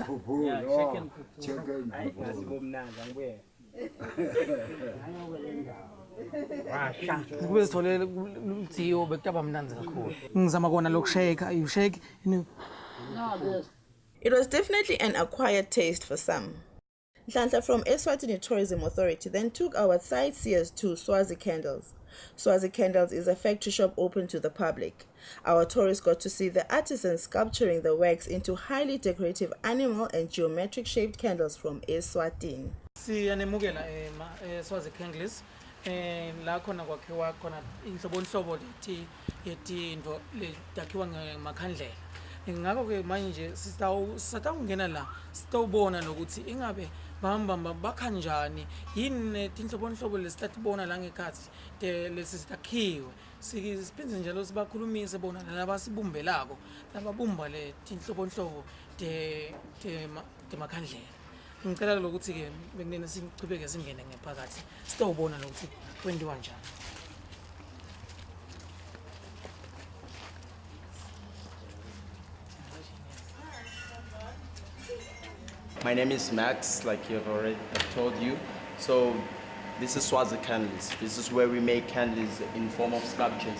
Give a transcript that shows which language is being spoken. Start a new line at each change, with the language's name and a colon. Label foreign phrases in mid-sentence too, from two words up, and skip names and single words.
English: Yeah, shake and
Swati: Kube sithole uThio bekutaba mnanzi kakhulu. Ngizama kona lokushake,
English: you shake. It was definitely an acquired taste for some. Nhlanhla from Eswatini Tourism Authority then took our sightseers to Swazi Candles. Swazi Candles is a factory shop open to the public. Our tourists got to see the artisans sculpturing the wax into highly decorative animal and geometric shaped candles from Eswatini.
Swati: Siyanemukela Swazi Candles la khona kwakhiwa khona inhlobonhlobo yetinto letakhiwa ngamakhandlela. Ngakho ke manje sitawungena la sitawubona nokuthi ingabe bahamba bakhanjani yini tinhlobonhlobo lesithatibona la ngekhathi lesi sitakhiwe sipenze njalo sibakhulumise bona laba sibumbelako lababumba le tinhlobonhlobo temakhandlela. Ngicela lokuthi ke bekunene sichubeke singene ngephakathi sitawubona lokuthi kwenziwa njani.
English: My name is Max, like you've already told you. So this is Swazi Candles. This is where we make candles in form of sculptures.